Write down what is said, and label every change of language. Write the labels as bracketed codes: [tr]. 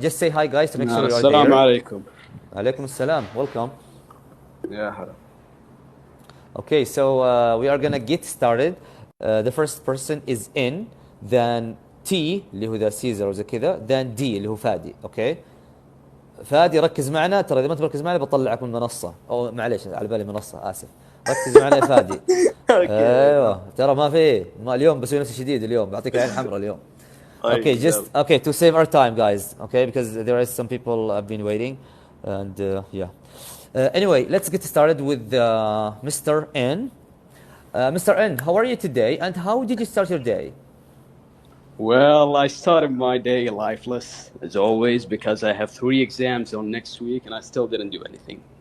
[en] Just say hi guys to make sure you are [ar] السلام [en] there. [ar] عليكم. عليكم السلام. [en] Welcome. [ar] يا هلا. [en] Okay, so we are gonna get started. The first person is in, then T [ar] اللي هو ذا سيزر وزي كذا, [en] then D [ar] اللي هو فادي. [en] Okay. [ar] فادي ركز معنا, ترى إذا ما تركز معنا بطلعك من المنصة. أو معليش على بالي منصة, آسف. ركز معنا يا فادي. ايوه ترى ما في اليوم بسوي نفسي شديد اليوم, بعطيك العين الحمراء اليوم. [en] Okay, just okay to save our time guys, okay, because there is some people have been waiting and yeah. Anyway, let's get started with Mr. N. Mr. N, how are you today and how did you start your day? Well, I started my day lifeless, as always, because I have 3 exams on next week and I still didn't do anything.